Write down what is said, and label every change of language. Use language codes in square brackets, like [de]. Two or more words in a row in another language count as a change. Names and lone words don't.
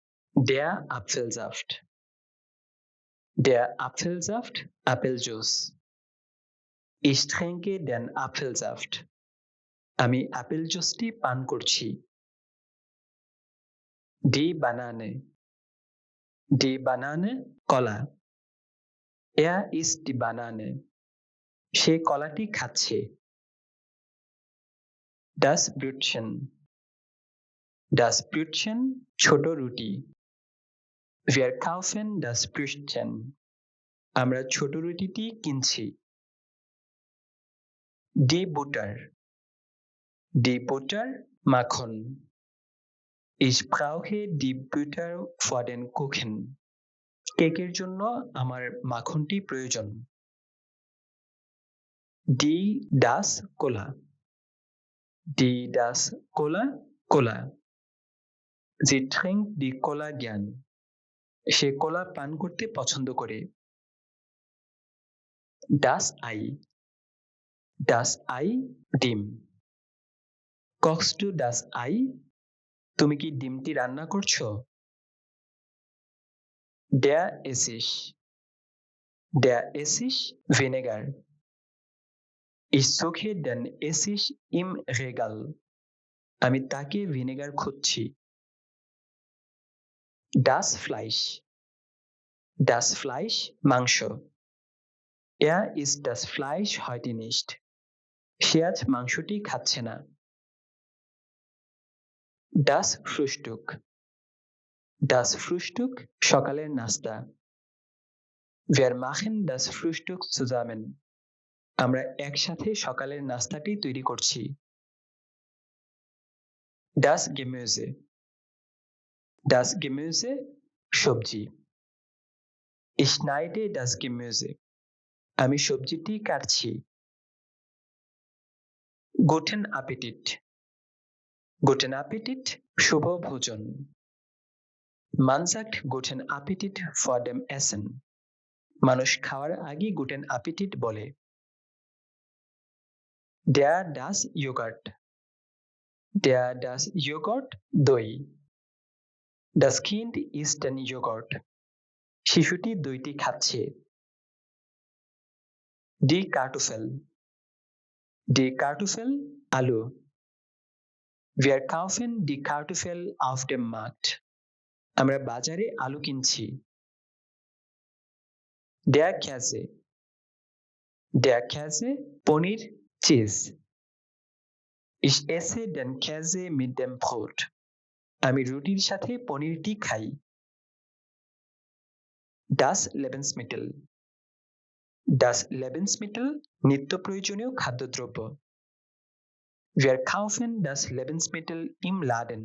[de] Der Apfelsaft. Der Apfelsaft, Apfeljuice. Ich trinke den Apfelsaft. [bn] আমি আপেল জুসটি পান করছি। [de] Die Banane. Die Banane, কলা। Er isst die Banane. [bn] সে কলাটি খাচ্ছে। [de] Das Brötchen. Das Brötchen, [bn] ছোট রুটি। [de] Wir kaufen das Brötchen. [bn] আমরা ছোট রুটিটি কিনছি। [de] Die Butter. Die Butter, মাখন। Ich brauche die Butter für den Kuchen. [bn] কেকের জন্য আমার মাখনটি প্রয়োজন। [de] Die das Cola. Die das Cola, কোলা। Sie trinkt die Cola gern. [bn] সে কোলা পান করতে পছন্দ করে। [de] Das Ei. Das Ei, ডিম। Kochst du das Ei? [bn] তুমি কি ডিমটি রান্না করছো? [de] Der Essig. Der Essig, ভিনেগার। Ich suche den Essig im Regal. [bn] আমি তাকে ভিনেগার খুঁজছি। [de] Das Fleisch. Das Fleisch, মাংস। Er isst das Fleisch heute nicht. [bn] সে আজ মাংসটি খাচ্ছে না। [de] Das Frühstück. Das Frühstück, [bn] সকালের নাস্তা। [de] Wir machen das Frühstück zusammen. [bn] আমরা একসাথে সকালের নাস্তাটি তৈরি করছি। [de] Das Gemüse. Das Gemüse, সবজি। Ich schneide das Gemüse. [bn] আমি সবজিটি কাটছি। [de] Guten Appetit. Guten Appetit, [bn] শুভ ভোজন। [de] Man sagt Guten Appetit vor dem Essen. [bn] মানুষ খাওয়ার আগে [de] Guten Appetit [bn] বলে। [de] Der das Joghurt. Der das Joghurt, দই। Das Kind isst den Joghurt. [bn] শিশুটি দইটি খাচ্ছে। [de] Die Kartoffel. Die Kartoffel, আলু। Wir kaufen die Kartoffel auf dem Markt. [bn] আমরা বাজারে আলু কিনছি। [de] Der Käse. Der Käse, [bn] পনির, চিজ। [de] Ich esse den Käse mit dem Brot. [bn] আমি রুটির সাথে পনিরটি খাই। [de] Das Lebensmittel. Das Lebensmittel, [bn] নিত্য প্রয়োজনীয় খাদ্যদ্রব্য। [de] Wir kaufen das Lebensmittel im Laden.